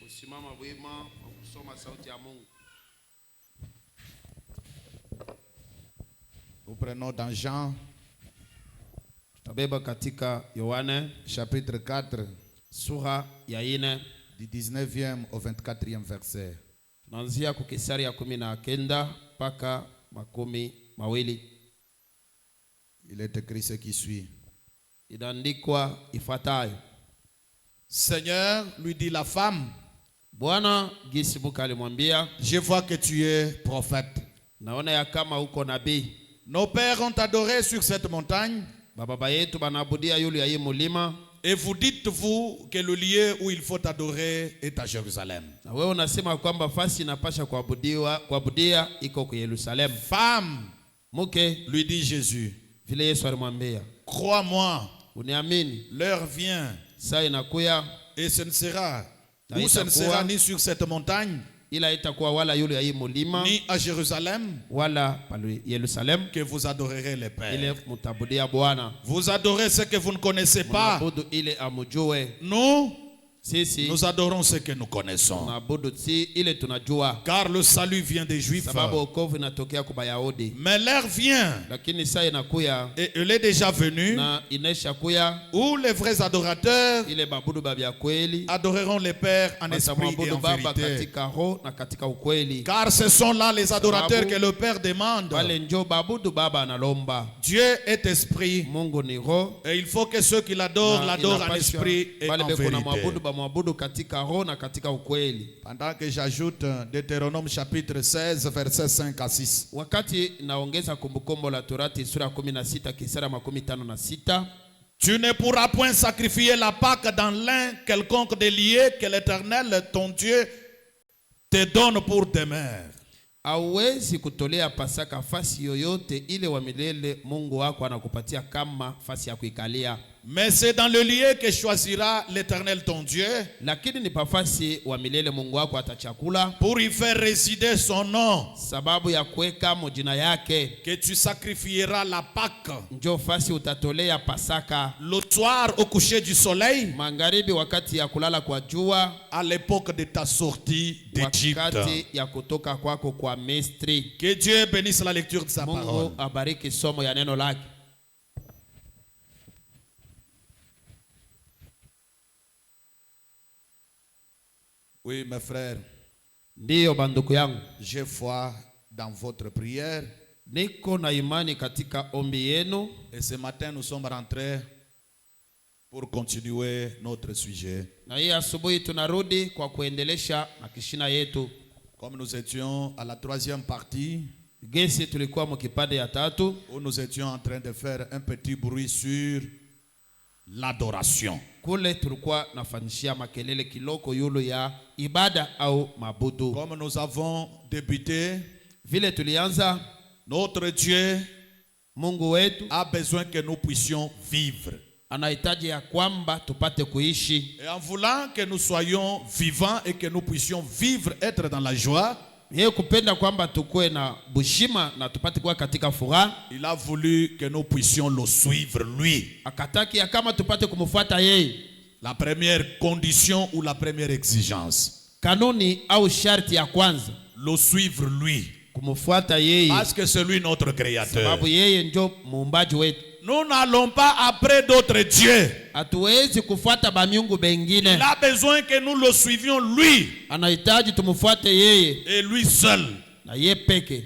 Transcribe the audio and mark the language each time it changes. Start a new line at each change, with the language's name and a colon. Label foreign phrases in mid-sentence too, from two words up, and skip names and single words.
French: Nous prenons dans Jean,
Swahili: Tabeba katika Yohane
French: chapitre 4,
Swahili: sura ya 4
French: du 19e au 24e verset.
Swahili: tunaanzia kwa kisari ya 19 mpaka 20.
French: Il est écrit ce qui suit.
Swahili: Inaandikwa ifuatayo:
French: Seigneur, lui dit la femme,
Swahili: Bwana gisi muka alimwambia,
French: je vois que tu es prophète.
Swahili: naona ya kama uko nabii.
French: Nos pères ont adoré sur cette montagne,
Swahili: Baba yetu banaabudia yule ya hii mulima,
French: et vous dites-vous que le lieu où il faut adorer est à Jérusalem.
Swahili: na wewe unasema kwamba fasi inapasha kuabudia iko kwa Yerusalemu.
French: Femme,
Swahili: Mke,
French: lui dit Jésus,
Swahili: vile Yesu alimwambia,
French: crois-moi,
Swahili: uniamini,
French: l'heure vient
Swahili: saa inakuya,
French: et ce ne sera ni sur cette montagne,
Swahili: ila itakuwa wala yule ya hii mulima
French: ni à Jérusalem
Swahili: wala pale Yerusalemu
French: que vous adorerez les pères.
Swahili: ile mutabudia Bwana.
French: Vous adorez ce que vous ne connaissez pas.
Swahili: Munabudu ile amujue.
French: Nous,
Swahili: Sisi
French: nous adorons ce que nous connaissons.
Swahili: tunaabudu si ile tunajua,
French: Car le salut vient des Juifs.
Swahili: sababu wokovu inatokea kwa Wayahudi.
French: Mais l'heure vient,
Swahili: Lakini saa inakuya
French: et elle est déjà venue,
Swahili: na inaisha kuya,
French: où les vrais adorateurs
Swahili: ile babudu babya kweli
French: adoreront le Père en esprit et
Swahili: watamwabudu
French: en
Swahili: Baba
French: vérité.
Swahili: katika roho na katika ukweli.
French: Car ce sont là les adorateurs que le Père demande.
Swahili: Wale njo babudu Baba analomba.
French: Dieu est esprit,
Swahili: Mungu ni roho,
French: et il faut que ceux qui l'adorent
Swahili: na
French: l'adorent en
Swahili: inapashwa
French: esprit et
Swahili: wale
French: en
Swahili: beko na mwabudu
French: vérité.
Swahili: bamwabudu katika roho na katika ukweli.
French: Pendant que j'ajoute Deutéronome chapitre 16, versets 5 à 6.
Swahili: Wakati naongeza Kumbukumbu la Torati sura 16 kisara 56,
French: Tu ne pourras point sacrifier la Pâque dans l'un quelconque des lieux que l'Éternel, ton Dieu, te donne pour demeure.
Swahili: hauwezi kutolea Pasaka fasi yoyote ile wa milele Mungu wako anakupatia kama fasi ya kuikalia.
French: Mais c'est dans le lieu que choisira l'Éternel, ton Dieu,
Swahili: Lakini ni pafasi wa milele Mungu wako atachakula,
French: pour y faire résider son nom,
Swahili: sababu ya kuweka mojina yake.
French: que tu sacrifieras la Pâque
Swahili: Njo fasi utatolea Pasaka
French: le soir au coucher du soleil,
Swahili: magharibi, wakati ya kulala kwa jua,
French: à l'époque de ta sortie d'Égypte.
Swahili: wakati ya kutoka kwako kwa Misri.
French: Que Dieu bénisse la lecture de sa parole.
Swahili: Mungu abariki somo ya neno lake.
French: Oui, mes frères,
Swahili: Ndiyo banduku yangu,
French: j'ai foi dans votre prière.
Swahili: niko na imani katika ombi yenu,
French: Et ce matin, nous sommes rentrés pour continuer notre sujet.
Swahili: na hii asubuhi tunarudi kwa kuendelesha na kishina yetu.
French: Comme nous étions à la troisième partie,
Swahili: Gesi tulikuwa mkipande ya tatu,
French: où nous étions en train de faire un petit bruit sur l'adoration.
Swahili: kule tulikuwa nafanyishia makelele kiloko yulu ya ibada au mabudu.
French: Comme nous avons débuté,
Swahili: Vile tulianza,
French: notre Dieu
Swahili: Mungu wetu
French: a besoin que nous puissions vivre.
Swahili: anahitaji ya kwamba tupate kuishi.
French: Et en voulant que nous soyons vivants et que nous puissions vivre, être dans la joie,
Swahili: Yeye kupenda kwamba tukue na bushima na tupate kuwa katika furaha,
French: il a voulu que nous puissions le suivre, lui.
Swahili: akataki ya kama tupate kumfuata yeye.
French: La première condition ou la première exigence,
Swahili: Kanuni au sharti ya kwanza,
French: le suivre, lui.
Swahili: kumfuata yeye,
French: Parce que c'est lui notre créateur.
Swahili: sababu yeye ndio muumbaji wetu.
French: Nous n'allons pas après d'autres dieux.
Swahili: Hatuwezi kufuata bamiungu bengine.
French: Il a besoin que nous le suivions, lui.
Swahili: Anahitaji tumfuate yeye
French: Et lui seul.
Swahili: na yeye peke.